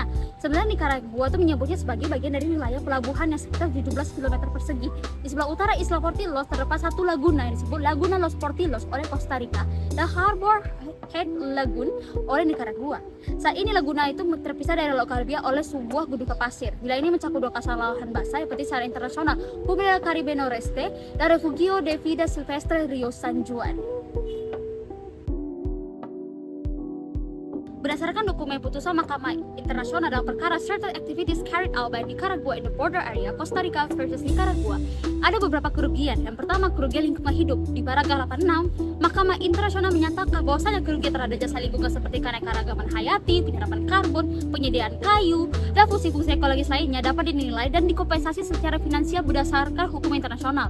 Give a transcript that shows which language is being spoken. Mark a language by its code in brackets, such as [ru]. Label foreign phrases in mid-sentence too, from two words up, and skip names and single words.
[id] Sebenarnya Nicaragua itu menyebutnya sebagai bagian dari wilayah pelabuhan yang sekitar 17 km persegi. Di sebelah utara Isla Portillos terdapat satu laguna yang disebut Laguna Los Portillos oleh Costa Rica dan Harbor Head Lagoon oleh Nicaragua. Saat ini laguna itu terpisah dari Laut Karibia oleh sebuah gundukan pasir. Wilayah ini mencakup dua kawasan lahan basah seperti secara internasional Cumbre del Caribe Noreste dan Refugio de Vida Silvestre Rio San Juan. Berdasarkan dokumen dokumen putusan Mahkamah Internasional dalam perkara Certain Activities Carried Out by Nicaragua in the Border Area Costa Rica versus Nicaragua, ada beberapa kerugian. Yang pertama, kerugian lingkungan hidup. Di paragraf 86, Mahkamah Internasional menyatakan bahwasanya kerugian terhadap jasa lingkungan seperti keanekaragaman hayati, penyerapan karbon, penyediaan kayu, dan fungsi-fungsi ekologis lainnya dapat dinilai dan dikompensasi secara finansial berdasarkan hukum internasional.